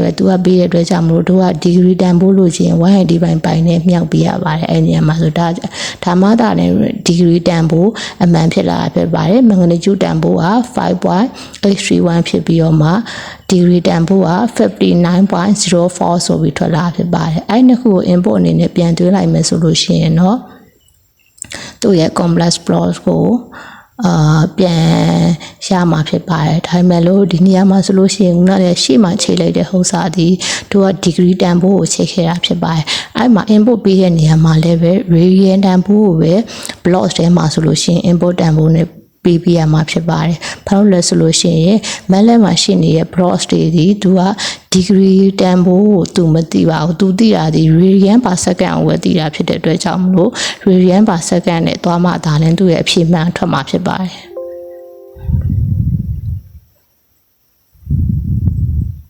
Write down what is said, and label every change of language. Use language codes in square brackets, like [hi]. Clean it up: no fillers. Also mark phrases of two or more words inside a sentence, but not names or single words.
[my] ပဲသူကပေးတဲ့အတွက်ကြောင့်မလို့တို့က degree တန်ဖိုးလို့ချင်း 1/d/π နဲ့မြောက်ပေးရပါတယ်အဲ့ဒီနေရာမှာဆိုဒါမှသာလည်း degree တန်ဖိုးအမှန်ဖြစ်လာဖြစ်ပါတယ် magnitude တန်ဖိုးက 5.831 ဖြစ်ပြီးတော့မှ degree တန်ဖိုး က 59.04 ဆိုပြီးထွက်လာဖြစ်ပါတယ်အဲ့နှစ်ခုကို input အနေနဲ့ပြန်သွင်းလိုက်မယ်ဆိုလို့ရှိရင်တော့သူ့ရဲ့ [en] complex blocks [my] ကိုပြန်ရမှာဖြစ်ပါတယ်ဒါပေမဲ့ လို့ဒီနေရာမှာဆိုလို့ရှိရင်ခုနကရှေ့မှာချိန်လိုက်တဲ့ဟောစာဒီတို့က degree တန်ဖိုးကိုချိန်ခဲ့တာဖြစ်ပါတယ်အဲ့ မှာ input ပေးတဲ့နေရာမှာလည်းပဲ radian တန်ဖိုးကိုပဲ blocks ထဲမှာဆိုလို့ရှိရင် input တန်ဖိုးနဲ့ပေးပြရမှာဖြစ်ပါတယ်ဘာလို့လဲဆိုလို့ရှိရင် map မှာရှိနေတဲ့ blocks တွေဒီသူက degree တန်ဖိုးကိုသူမသိပါဘူးသူသိတာဒီ [en] radian per second [my] ကိုပဲသိတာဖြစ်တဲ့အတွက်ကြောင့်မလို့ [en] radian per second [my] နဲ့သွားမှဒါလည်းသူ့ရဲ့အဖြေမှန်ထွက်မှာဖြစ်ပါတယ်